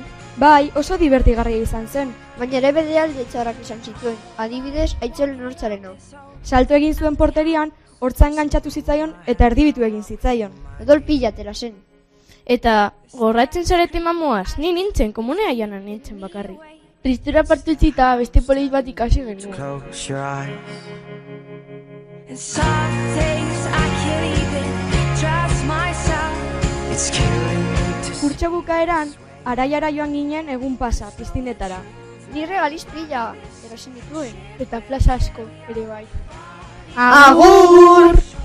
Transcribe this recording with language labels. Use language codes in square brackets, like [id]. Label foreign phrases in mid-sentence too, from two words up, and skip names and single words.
[eu] Bai, oso divertigarria izan zen, baina ere bere alde txarrak izan zituen, adibidez, Aitzol Nortzarena. Salto egin zuen porterian, hortza engantzatu zitzaion eta erdibitu egin zitzaion. Odol pila atera zen. Eta gogoratzen zarete mamuaz, ni nintzen, komunea joan nintzen bakarrik. Tristura partu utzita beste polit bat ikasi genuen. [en] Close your eyes. And some days I can't even trust myself. It's killing me to [eu] Kurtso bukaeran, araiara joan ginen egun pasa, piztinetara. Ni regaliz pila, erosin dituen. Eta plaza asko, ere bai. Agur!